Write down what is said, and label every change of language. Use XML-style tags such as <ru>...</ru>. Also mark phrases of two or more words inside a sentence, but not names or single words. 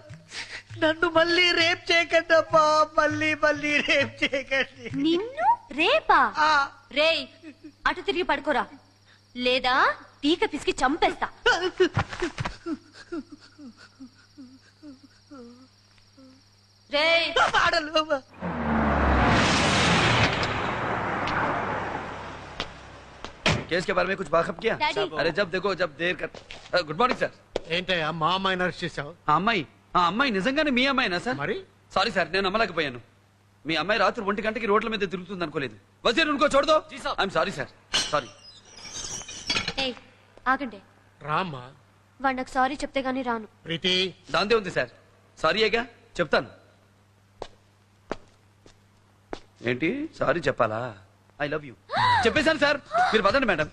<te>నన్ను మళ్ళీ రేప్ చేయకండి అమ్మా, మళ్ళీ మళ్ళీ రేప్ చేయకండి. నిన్ను రేపా? రేయ్ అటు తిరిగి పడుకోరా, లేదా పీక పిసికి చంపేస్తా. రేయ్</te> <hi>केस के बारे में कुछ वाकफ किया? Daddy. अरे जब देखो जब देर कर.</hi> <en>Good morning sir.</en> <te>ఏంటయ్యా మా అమ్మాయిని అరెస్ట్ చేశావు? ఆ అమ్మాయి నిజంగానే మీ అమ్మాయినా సార్? మరి సారీ సార్, నేను నమ్మలేకపోయాను. మీ అమ్మాయి రాత్రి 1 గంటకి రోడ్ల మీద తిరుగుతుంది అనుకోలేదు.</te> <hi>వజీర్ ఉनको छोड़ दो.</hi> <en>I'm sorry sir, sorry.</en> <te>ఏయ్ ఆగండి. రామ్మా. వాడు నాకు సారీ చెప్తే గానీ రాను. ప్రీతి దాందే ఉంది సార్. సారీ ఏగా చెప్తాను. ఏంటి సారీ చెప్పాలా?</te> <en>I love you</en> <te>చెప్పేశాను సార్. మీరు పదండి మేడం.</te>